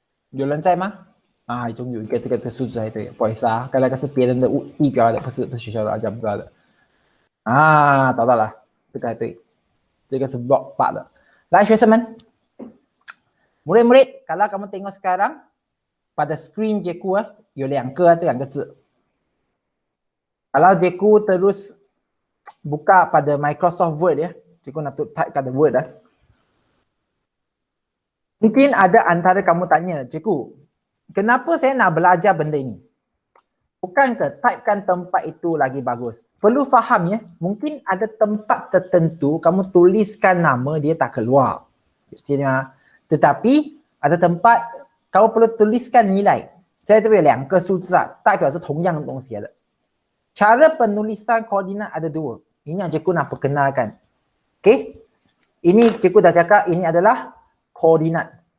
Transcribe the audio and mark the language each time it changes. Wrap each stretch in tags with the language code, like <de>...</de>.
<zh>有人在吗？终于有一个这个数字才对，不好意思啊，刚才那个是别人的地标的，不是学校的，讲不到的。找到了，这个还对，这个是 block 8的。来，学生们，</zh> <ms>murid-murid, kalau kamu tengok sekarang pada screen cikgu</ms> <zh>有两个这两个字。</zh> <ms>Kalau cikgu terus buka pada Microsoft Word cikgu nak type kata Word Mungkin ada antara kamu tanya, cikgu, kenapa saya nak belajar benda ini? Bukankah typekan tempat itu lagi bagus? Perlu faham mungkin ada tempat tertentu kamu tuliskan nama dia tak keluar. Tetapi ada tempat kamu perlu tuliskan nilai.</ms> <zh>Saya 这边有两个数字代表是同样的东西的。</zh> <ms>Cara penulisan koordinat ada dua. Ini yang cikgu nak perkenalkan. Okey? Ini cikgu dah cakap ini adalah koordinat.</ms>